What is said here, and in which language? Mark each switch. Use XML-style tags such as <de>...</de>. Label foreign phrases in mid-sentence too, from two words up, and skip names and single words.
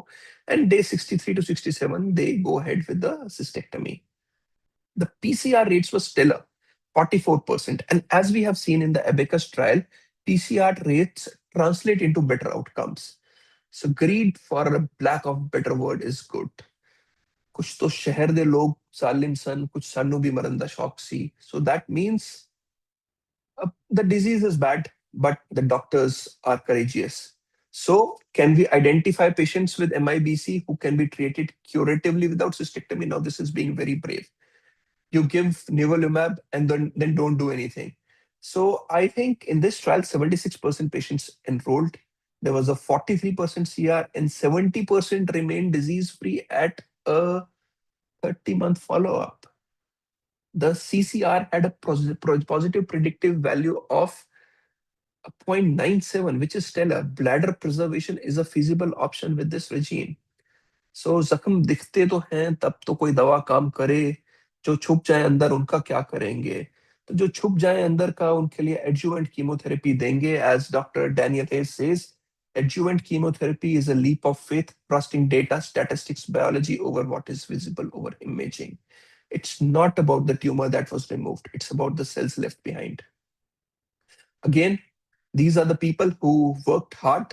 <en>And day 63 to 67, they go ahead with the cystectomy. The PCR rates were stellar, 44%. And as we have seen in the Abacus trial, PCR rates translate into better outcomes. So greed, for a lack of better word, is good.</en> <pa>ਕੁਝ ਤਾਂ ਸ਼ਹਿਰ ਦੇ ਲੋਗ ਸਾਲਿਮ ਸਨ ਕੁਝ ਸਾਨੂੰ ਭੀ ਮਰਨ ਦਾ ਸ਼ੌਕ ਸੀ.</pa> <en>So that means the disease is bad, but the doctors are courageous. So, can we identify patients with MIBC who can be treated curatively without cystectomy? Now, this is being very brave. You give nivolumab and then don't do anything. So, I think in this trial, 76% patients enrolled. There was a 43% CR and 70% remained disease free at a 30-month follow up. The CCR had a positive predictive value of 0.97, which is stellar. Bladder preservation is a feasible option with this regime.</en> <hi>So जख्म दिखते तो हैं तब तो कोई दवा काम करे. जो छुप जाए अंदर उनका क्या करेंगे? तो जो छुप जाए अंदर का उनके लिए</hi> <en>adjuvant chemotherapy</en> <hi>देंगे.</hi> <en>As Dr. Daniel Hayes says, adjuvant chemotherapy is a leap of faith, trusting data, statistics, biology over what is visible over imaging. It's not about the tumor that was removed. It's about the cells left behind. Again, these are the people who worked hard.</en>